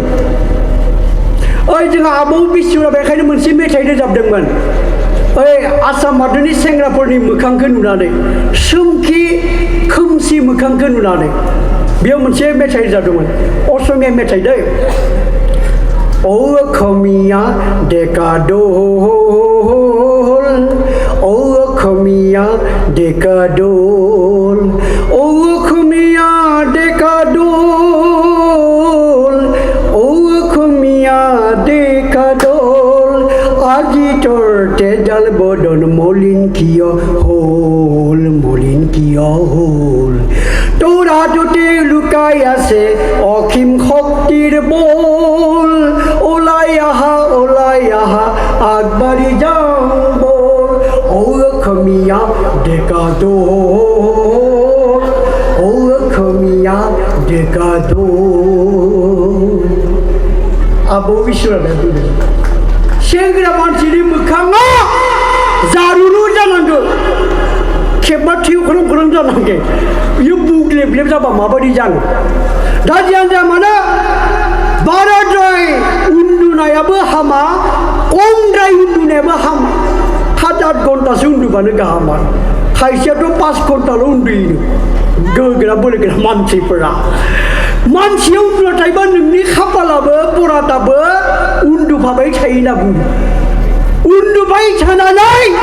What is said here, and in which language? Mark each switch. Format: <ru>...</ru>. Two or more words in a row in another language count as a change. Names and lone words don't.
<brx>ओइ जोंहा आबौ बिसुरा बेखायनो मोनसे मेथाइ रोजाबदोंमोन ओइ आसाम हादरनि सेंग्राफोरनि मोखांखौ नुनानै सोमखि खोमसि मोखांखौ नुनानै बेयाव मोनसे मेथाइ रोजाबदोंमोन असमिया मेथाइ दै</brx> <as>ও অসমীয়া ডেকাদল ও অসমীয়া ডেকাদল ও অসমীয়া ডেকাদল আজি তোর তেজাল বদন মলিন কিয় হল তোর হাততে লুকাই আছে অসীম শক্তির বল ওলাই আহা আগবাঢ়ি যাও বল ও অসমীয়া</as> <brx>ডেকাদল आबौ बिसुराया बुंदों सेंग्रा मानसिनि मोखाङा जारुरु जानांगौ खेबबा थिउ ख्रं जानांगौ बियो बुग्लेब जाबा माबायदि जानो दा जियानो जा मानो बाराद्राय उन्दुनायाबो हामा खमद्राय उन्दुनायाबो हामा 7-8 घन्टासो उन्दुबानो गाहाम आरो खायसेयाथ' 5 घन्टाल' उन्दुयो गोग्रा बोलोग्रा मानसिफोरा मानसिया उन्दुना थायोबा नोंनि खाफालाबो बरादाबो उन्दुफाबाय थायो होनना बुङो उन्दुबाय थानानै</brx>